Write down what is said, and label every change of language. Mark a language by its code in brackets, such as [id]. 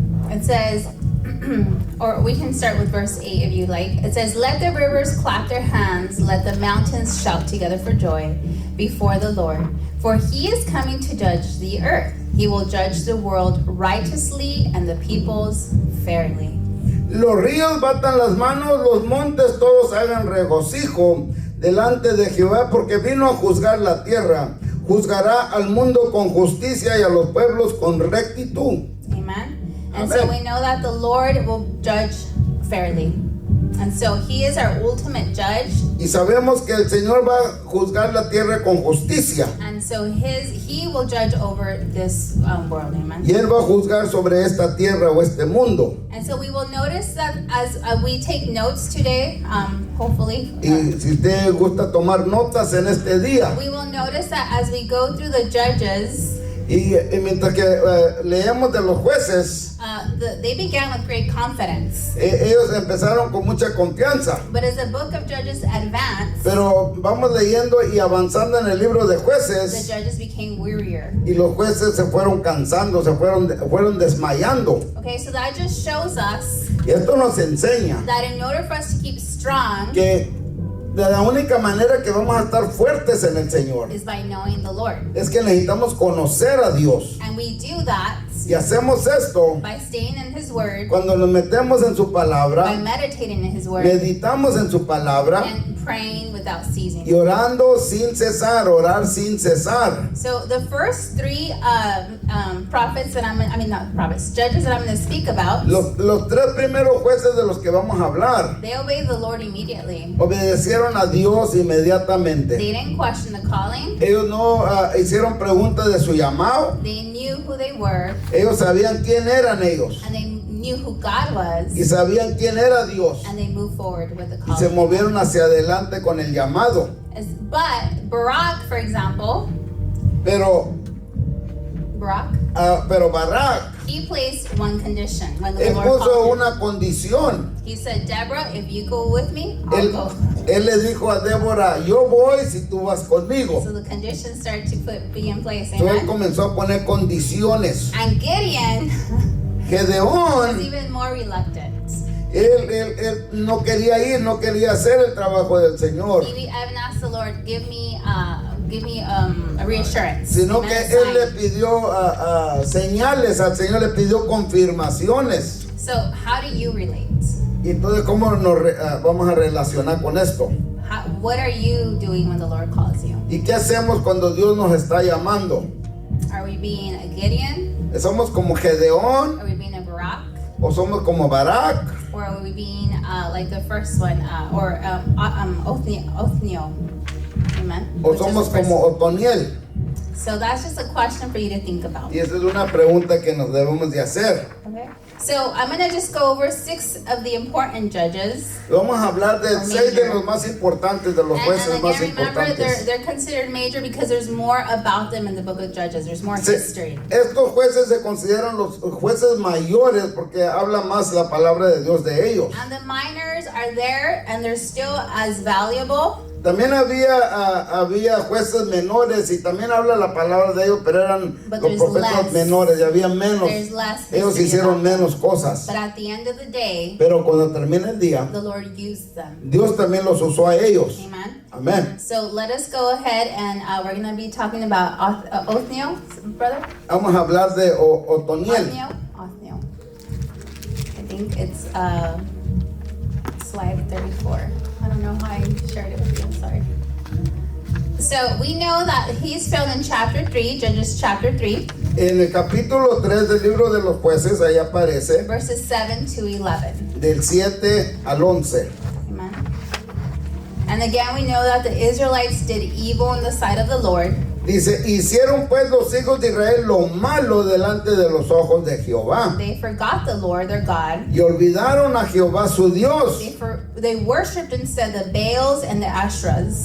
[en] It says, or we can start with verse 8 if you like. It says, let the rivers clap their hands, let the mountains shout together for joy before the Lord. For he is coming to judge the earth. He will judge the world righteously and the peoples fairly. [es] Los ríos batan las manos, los montes todos hagan regocijo delante de Jehová, porque vino a juzgar la tierra. Juzgará al mundo con justicia y a los pueblos con rectitud. [en] Amen. And so we know that the Lord will judge fairly. And so he is our ultimate judge. [es] Y sabemos que el Señor va a juzgar la tierra con justicia. [en] And so he will judge over this world. Amen. [es] Y él va a juzgar sobre esta tierra o este mundo. [en] And so we will notice that as we take notes today, hopefully. [es] Y si usted gusta tomar notas en este día. [en] We will notice that as we go through the Judges. [es] Y mientras que leemos de los jueces, [en] they began with great confidence. [es] Ellos empezaron con mucha confianza. [en] But as the book of Judges advanced, [es] pero vamos leyendo y avanzando en el libro de jueces. [en] The judges became wearier. [es] Y los jueces se fueron cansando, se fueron desmayando. [en] Okay, so that just shows us. [es] Y esto nos enseña [en] that in order for us to keep strong, [es] que de la única manera que vamos a estar fuertes en el Señor [en] is by knowing the Lord. [es] Es que necesitamos conocer a Dios. [en] And we do that [es] y hacemos esto [en] by staying in His Word, [es] cuando nos metemos en su palabra, [en] by meditating in His Word, [es] meditamos en su palabra, [en] and praying without ceasing. [es] Y orando sin cesar, orar sin cesar. [en] So the first three prophets that not prophets, judges that I'm going to speak about. [es] Los tres primeros jueces de los que vamos a hablar. [en] They obeyed the Lord immediately. [es] Obedecieron a Dios inmediatamente. [en] They didn't question the calling. [es] Ellos no hicieron preguntas de su llamado. [en] They knew who they were. [es] Ellos sabían quién eran ellos. [en] And they knew who God was. [es] Y sabían quién era Dios. [en] And they moved forward with the calling. [es] Y se movieron hacia adelante con el llamado. [en] But Barak, for example. [es] Pero Barak. [en] He placed one condition when the [es] Él [en] Lord [es] puso [en] called him. [es] una condición. [en] He said, Deborah, if you go with me, I'll go. [es] Él le dijo a Débora, yo voy si tú vas conmigo. [en] So the conditions started to be in place. [es] So él [en] Amen? [es] comenzó a poner condiciones. [en] And Gideon [es] Gedeón, [en] was even more reluctant. [es] él no quería ir, no quería hacer el trabajo del Señor. [en] He even asked the Lord, give me a reassurance. [es] Sino que él le pidió señales, al Señor le pidió confirmaciones. [en] So how do you relate? [es] Y entonces, ¿cómo nos vamos a relacionar con esto? [en] What are you doing when the Lord calls you? [es] ¿Y qué hacemos cuando Dios nos está llamando? [en] Are we being a Gideon? [es] ¿Somos como Gedeón? [en] Are we being a Barak? [es] ¿O somos como Barak? [en] Or are we being like the first one, or Othniel? Amen. [es] ¿O somos como Otoniel? [en] So that's just a question for you to think about. [es] Y esa es una pregunta que nos debemos de hacer. [en] Okay. So I'm going to just go over 6 of the important judges. [es] Vamos a hablar de 6 de los más importantes, de los jueces [en] and [es] más [en] again, remember, [es] importantes. [en] they're considered major because there's more about them in the book of Judges. There's more history. [es] Estos jueces se consideran los jueces mayores porque habla más la palabra de Dios de ellos. [en] And the minors are there and they're still as valuable. [es] También había jueces menores y también habla la palabra de ellos, pero eran los profetas menores y había menos. Ellos hicieron menos cosas. [en] But at the end of the day, [es] pero cuando termina el día, [en] the Lord used them. [es] Dios también los usó a ellos. [en] Amen. [es] Amén. [en] So let us go ahead and we're going to be talking about Othniel, brother. [es] Vamos a hablar de Otoniel. [en] Othniel. I think it's slide 34. I don't know how I shared it with you. I'm sorry. So we know that he's found in chapter 3, Judges chapter 3. [es] En el capítulo 3 del libro de los jueces, ahí aparece. [en] Verses 7 to 11. [es] Del 7 al 11. [en] Amen. And again, we know that the Israelites did evil in the sight of the Lord. [es] Dice, hicieron pues los hijos de Israel lo malo delante de los ojos de Jehová. [en] They forgot the Lord their God. [es] Y olvidaron a Jehová su Dios. [en] They worshipped instead the Baals and the Asherahs.